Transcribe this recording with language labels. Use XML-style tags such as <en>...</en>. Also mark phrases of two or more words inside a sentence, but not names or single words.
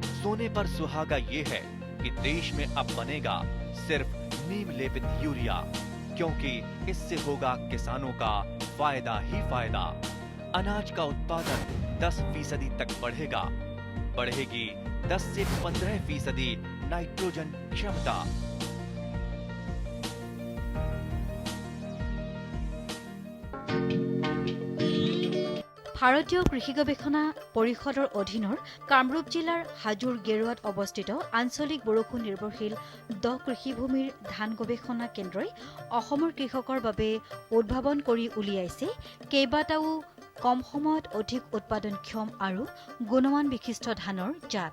<hi>सोने पर सुहागा ये है कि देश में अब बनेगा सिर्फ नीम लेपित यूरिया, क्योंकि इससे होगा किसानों का फायदा ही फायदा। अनाज का उत्पादन 10% तक बढ़ेगा। बढ़ेगी 10 से 15% नाइट्रोजन क्षमता।</hi> <as>ভাৰতীয় কৃষি গৱেষণা পৰিষদৰ অধীনৰ কামৰূপ জিলাৰ হাজোৰ গেৰুৱাত অৱস্থিত আঞ্চলিক বৰষুণ নিৰ্ভৰশীল 10 কৃষিভূমিৰ ধান গৱেষণা কেন্দ্ৰই অসমৰ কৃষকৰ বাবে উদ্ভাৱন কৰি উলিয়াইছে কেইবাটাও কম সময়ত অধিক উৎপাদনক্ষম আৰু গুণমান বিশিষ্ট ধানৰ জাত।</as>